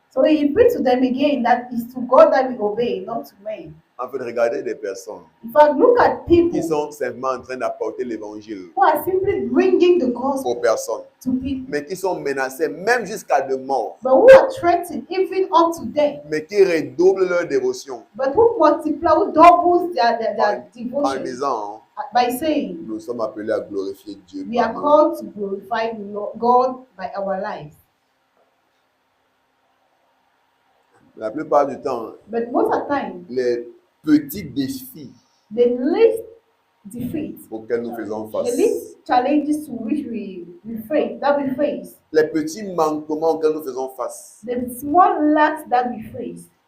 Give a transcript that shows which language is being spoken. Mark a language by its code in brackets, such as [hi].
[en] So he preached to them again that it's to God that we obey, not to men. [fr] En fait, regardez des personnes [en] If I look at people [fr] qui sont simplement en train d'apporter l'évangile [en] who are simply bringing the gospel [fr] aux personnes, [en] to people, [fr] mais qui sont menacées même jusqu'à de mort, [en] but who are threatened even up to death, [fr] mais qui redoublent leur dévotion [en] but who multiply, who doubles their [fr] en [en] devotion [fr] disant, [en] by saying, [fr] nous sommes appelés à glorifier Dieu. [en] we are [fr] par nous. [en] called to glorify God by our lives. [fr] La plupart du temps, [en] But most of the time, [fr] les petits défis [en] the least defeat, [fr] auxquels nous faisons [en] the [fr] face, [en] least challenges to which we face, [fr] les petits manquements auxquels nous faisons face, [en] the small lacks that we face,